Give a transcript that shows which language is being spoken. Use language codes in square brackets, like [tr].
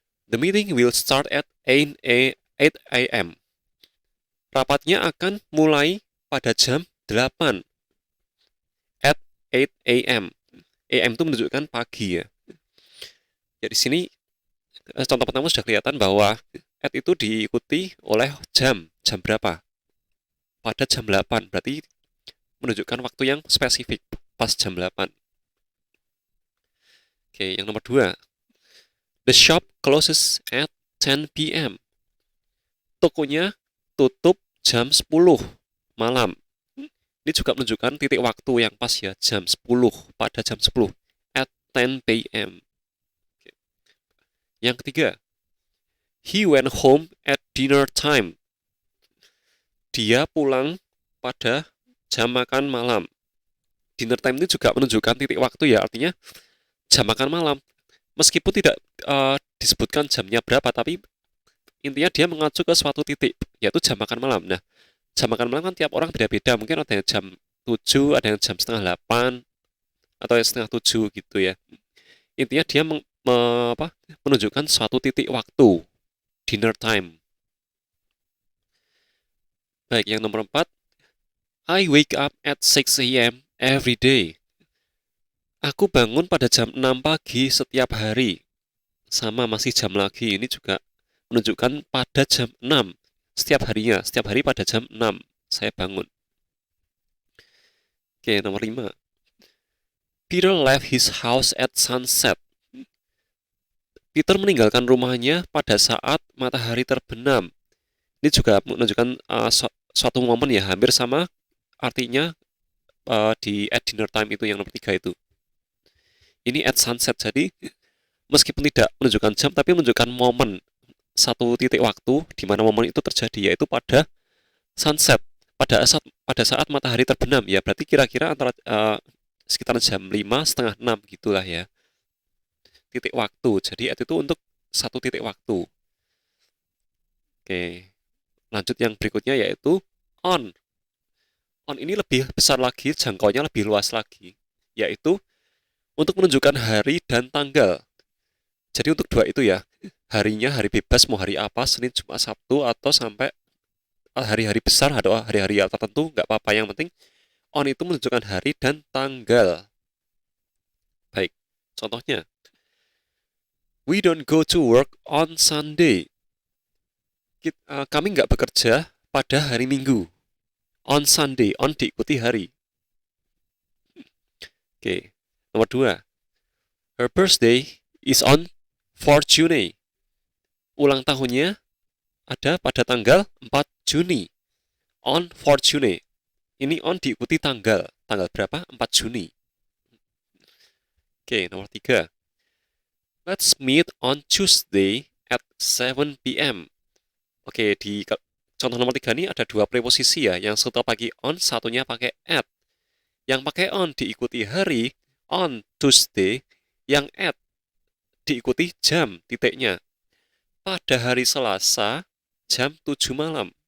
[en] The meeting will start at 8 a.m. [id] Rapatnya akan mulai pada jam 8 [en] at 8 a.m. [id] AM itu menunjukkan pagi ya. Ya di sini contoh pertama sudah kelihatan bahwa at itu diikuti oleh jam berapa? Pada jam 8, berarti menunjukkan waktu yang spesifik, pas jam 8. Oke, yang nomor 2. [en] The shop closes at 10 p.m. [id] Tokonya tutup jam 10 malam. Ini juga menunjukkan titik waktu yang pas ya, jam 10, pada jam 10, [en] at 10 p.m. [id] Yang ketiga, [en] he went home at dinner time. [id] Dia pulang pada jam makan malam. Dinner time ini juga menunjukkan titik waktu ya, artinya jam makan malam. Meskipun tidak disebutkan jamnya berapa, tapi intinya dia mengacu ke suatu titik, yaitu jam makan malam. Nah, jam makan malam kan tiap orang beda-beda. Mungkin ada yang jam 7, ada yang jam setengah 8, atau yang setengah 7 gitu ya. Intinya dia menunjukkan suatu titik waktu, dinner time. Baik, yang nomor 4. [en] I wake up at 6 a.m. every day. [id] Aku bangun pada jam 6 pagi setiap hari. Sama, masih jam lagi. Ini juga menunjukkan pada jam 6 setiap harinya. Setiap hari pada jam 6 saya bangun. Oke, nomor 5. [en] Peter left his house at sunset. [id] Peter meninggalkan rumahnya pada saat matahari terbenam. Ini juga menunjukkan suatu momen ya, hampir sama artinya di [en] at dinner time [id] itu yang nomor 3 itu. Ini [en] at sunset, [id] jadi meskipun tidak menunjukkan jam, tapi menunjukkan momen, satu titik waktu di mana momen itu terjadi, yaitu pada sunset, pada saat matahari terbenam ya, berarti kira-kira antara sekitar jam 5, setengah 6 gitulah ya, titik waktu. Jadi itu untuk satu titik waktu. Oke, lanjut yang berikutnya yaitu on. On ini lebih besar lagi, jangkauannya lebih luas lagi, yaitu untuk menunjukkan hari dan tanggal. Jadi untuk dua itu ya, harinya hari bebas, mau hari apa, Senin, Jumat, Sabtu, atau sampai hari-hari besar atau hari-hari tertentu, nggak apa-apa. Yang penting on itu menunjukkan hari dan tanggal. Baik, contohnya, [en] we don't go to work on Sunday. [id] Kami nggak bekerja pada hari Minggu. [en] On Sunday, [id] on diikuti hari. Oke, nomor 2. [en] Her birthday is on 4 June. [id] Ulang tahunnya ada pada tanggal 4 Juni. [en] On 4 June. [id] Ini on diikuti tanggal. Tanggal berapa? 4 Juni. Oke, nomor 3. [en] Let's meet on Tuesday at 7 p.m. [id] Oke, di contoh nomor 3 ini ada dua preposisi ya. Yang satu pakai on, satunya pakai at. Yang pakai on diikuti hari, [en] on Tuesday. [id] Yang at diikuti jam, titiknya. Pada hari Selasa, jam 7 malam.